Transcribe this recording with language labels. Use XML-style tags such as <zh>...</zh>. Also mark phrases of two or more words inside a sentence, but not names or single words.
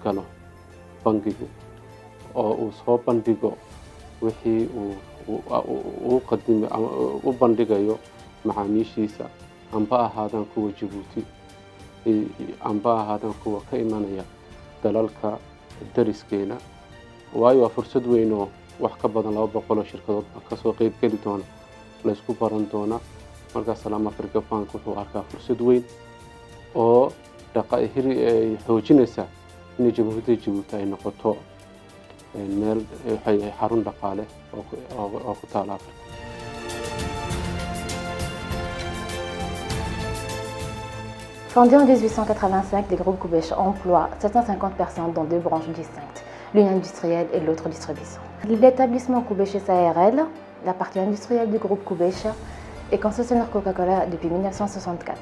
<so>galo bangigu oo uu soo bandhigo wixii uu qadimo u bandhigayo macaamiishiisa amba ahaadaan kuwa Jabuuti amba ahaadaan kuwa ka imanaya dalalka dariskeena waayo waa fursad weyn oo wax ka badan 200 shirkadood ka soo qayb gali doona la isku baran doona. Marka Salaam Africa Bank wuxuu arkaa fursad weyn oo ay xoojinaysa in Jabuuti ay noqoto meel xarun dhaqaale oo ku taal Afrika.</so> <fr>Fondé en 1885, le groupe Koubèche emploie 750 personnes dans 2 branches distinctes, l'une industrielle et l'autre distribution. L'établissement Koubèche SARL, la partie industrielle du groupe Koubèche, est concessionnaire Coca-Cola depuis 1964.</fr>